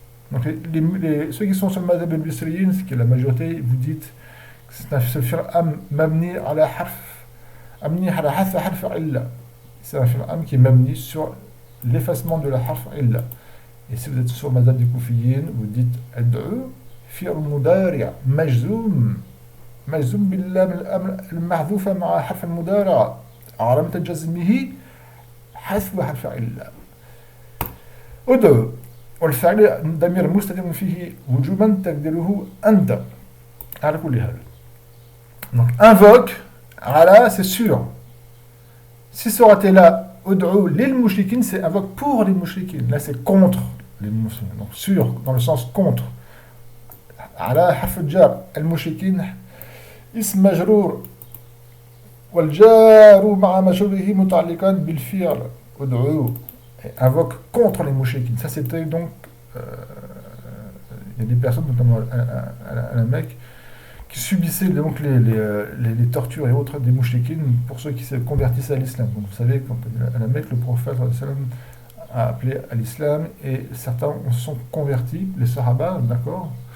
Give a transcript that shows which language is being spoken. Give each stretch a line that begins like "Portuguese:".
French: Donc ceux qui sont sur le madhab al-Bisriyin, ce qui est la majorité, vous dites que c'est un fi'l amr mabni ala harf, mabni ala harf illa. C'est un fi'l amr qui est mabni sur l'effacement de la harf illa. Et si vous êtes sur le madhab des Koufiyin, vous dites ad'u.
Arabic: فعل مضارع مجزوم باللام الأمر المحذوفة مع حرف المضارع علامة جزمه حذف حرف إلا ادعو والفعل ضمير مستتر فيه وجوبا تقديره أنت على كل حال.
French: Donc invoque على c'est sûr. Si ça aurait été là
Arabic: ادعو للمشركين,
French: c'est invoque pour les mushrikin. Là c'est contre les musulmans. Donc sûr dans le sens contre.
Arabic: على حرف الجار المشركين اسم مجرور والجار مع مجروره متعلقان بالفعل ادعو,
French: invoque contre les mushrikin. Ça c'était donc il y a des personnes notamment à la Mecque qui subissaient donc les tortures et autres des mushrikin pour ceux qui se convertissaient à l'islam. Donc vous savez quand à la Mecque le prophète a appelé à l'islam et certains se sont convertis, les sahaba, d'accord,